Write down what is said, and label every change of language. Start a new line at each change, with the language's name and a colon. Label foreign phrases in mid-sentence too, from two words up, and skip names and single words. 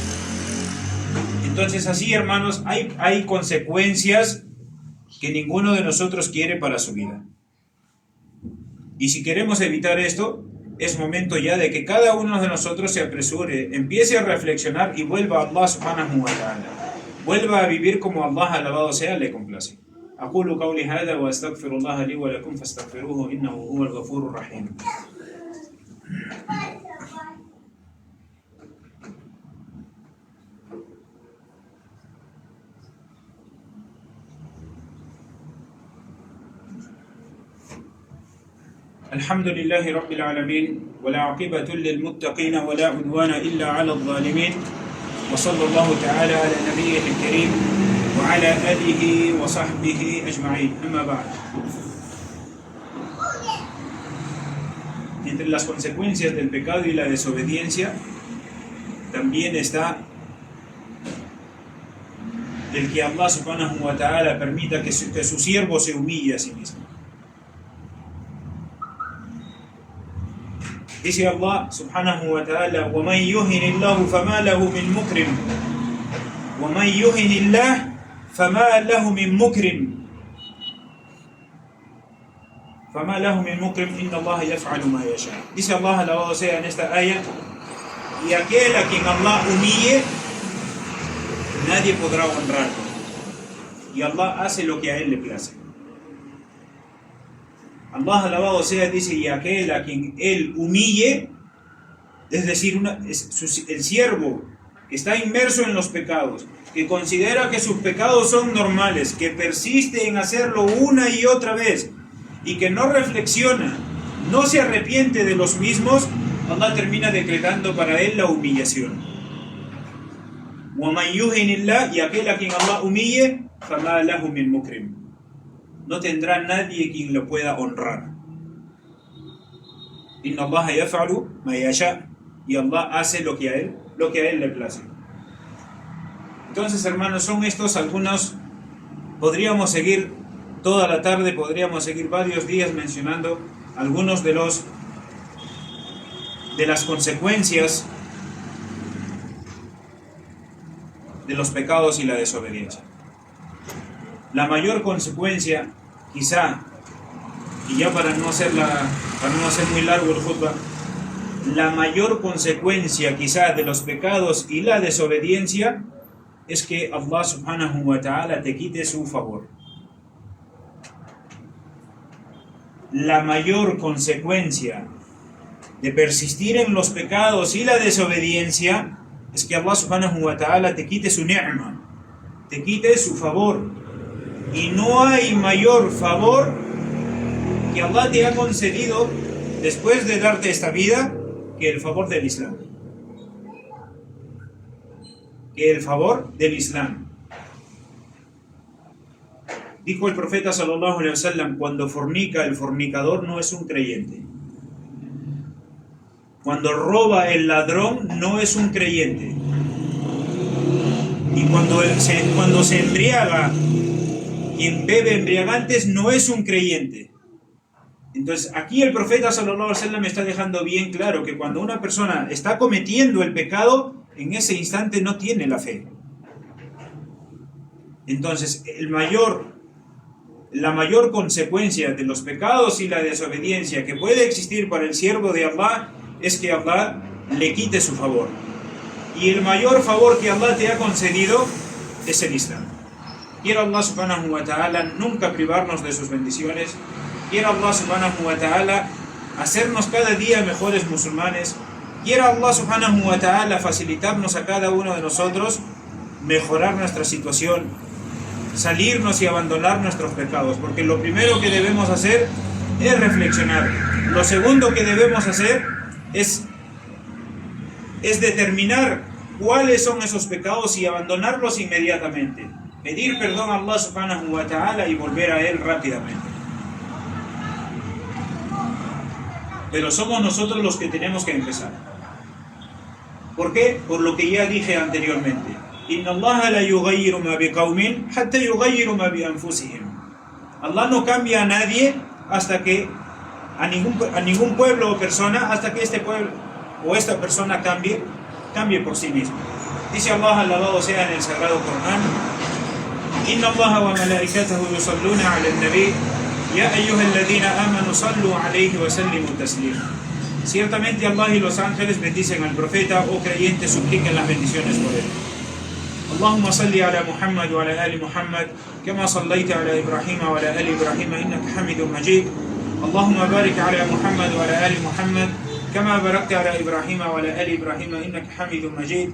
Spanish: Entonces así, hermanos, hay consecuencias que ninguno de nosotros quiere para su vida. Y si queremos evitar esto, es momento ya de que cada uno de nosotros se apresure, empiece a reflexionar y vuelva a Allah
Arabic: سبحانه وتعالى.
Spanish: Vuelva a vivir como Allah, alabado sea, le complace.
Arabic: أقول قولي هذا وأستغفر الله لي ولكم فاستغفروه إنه هو الغفور الرحيم. الحمد لله رب العالمين ولا عقبة للمتقين ولا عدوان إلا على الظالمين وصلى الله تعالى على نبيه الكريم وعلى آله وصحبه أجمعين. أما بعد.
Spanish: Entre las consecuencias del pecado y la desobediencia también está el que Allah
Arabic: سبحانه وتعالى
Spanish: permita que su siervo se humille a sí mismo.
Arabic: Dice Allah سبحانه وتعالى: وَمَنْ يُهِنِ اللَّهُ فَمَا لَهُ مِنْ مُكْرِمٍ وَمَنْ يُهِنِ اللَّهُ فَمَا لَهُ مِنْ مُكْرِمٍ فَمَا لَهُ مِنْ مُكْرِمٍ إِنَّ اللَّهَ يَفْعَلُ مَا يَشَاءُ.
Spanish: Dice Allah, alabado sea en esta ayah: y aquel a quien Allah humille, nadie podrá honrarlo, y Allah hace lo que a él le place. Allah, alabado sea, dice: y aquel a quien él humille, es decir, el siervo que está inmerso en los pecados, que considera que sus pecados son normales, que persiste en hacerlo una y otra vez, y que no reflexiona, no se arrepiente de los mismos, Allah termina decretando para él la humillación.
Arabic: وَمَنْ يُهِنِ اللَّهُ,
Spanish: y aquel a quien Allah humille,
Arabic: فَمَا لَهُ مِنْ مُكْرِمٍ,
Spanish: no tendrá nadie quien lo pueda honrar.
Arabic: إن الله يفعل ما يشاء,
Spanish: y Allah hace lo que a él le place. Entonces, hermanos, son estos algunos. Podríamos seguir toda la tarde, podríamos seguir varios días mencionando algunos de las consecuencias de los pecados y la desobediencia. La mayor consecuencia, quizá, y ya para no hacer muy largo el khutbah, la mayor consecuencia quizá de los pecados y la desobediencia es que Allah
Arabic: سبحانه وتعالى
Spanish: te quite su favor. La mayor consecuencia de persistir en los pecados y la desobediencia es que Allah
Arabic: سبحانه وتعالى
Spanish: te quite su ni'ma, te quite su favor. Y no hay mayor favor que Allah te ha concedido después de darte esta vida que el favor del Islam. Que el favor del Islam. Dijo el profeta
Arabic: صلى الله عليه وسلم:
Spanish: cuando fornica el fornicador no es un creyente. Cuando roba el ladrón no es un creyente. Y cuando se embriaga, quien bebe embriagantes no es un creyente. Entonces aquí el profeta
Arabic: صلى الله عليه وسلم
Spanish: está dejando bien claro que cuando una persona está cometiendo el pecado, en ese instante no tiene la fe. Entonces la mayor consecuencia de los pecados y la desobediencia que puede existir para el siervo de Allah es que Allah le quite su favor. Y el mayor favor que Allah te ha concedido es el Islam. Quiera Allah
Arabic: سبحانه وتعالى
Spanish: nunca privarnos de sus bendiciones. Quiera Allah
Arabic: سبحانه وتعالى
Spanish: hacernos cada día mejores musulmanes. Quiera Allah
Arabic: سبحانه وتعالى
Spanish: facilitarnos a cada uno de nosotros mejorar nuestra situación, salirnos y abandonar nuestros pecados. Porque lo primero que debemos hacer es reflexionar. Lo segundo que debemos hacer es determinar cuáles son esos pecados y abandonarlos inmediatamente. Pedir perdón a Allah
Arabic: سبحانه وتعالى
Spanish: y volver a Él rápidamente. Pero somos nosotros los que tenemos que empezar. ¿Por qué? Por lo que ya dije anteriormente.
Arabic: إن الله لا يغير ما بقوم حتى يغيروا ما بأنفسهم.
Spanish: Allah no cambia a nadie hasta que a ningún pueblo o persona hasta que este pueblo o esta persona cambie por sí mismo. Dice Allah, alabado sea en el sagrado Corán:
Arabic: إن الله وملائكته يصلون على النبي يا أيها الذين آمنوا صلوا عليه وسلموا تسليما.
Spanish: Ciertamente Allah y los ángeles bendicen al profeta, o creyentes supliquen las bendiciones por él.
Arabic: اللهم صل على محمد وعلى آل محمد كما صليت على إبراهيم وعلى آل إبراهيم إنك حميد مجيد. اللهم بارك على محمد وعلى آل محمد كما باركت على إبراهيم وعلى آل إبراهيم إنك حميد مجيد.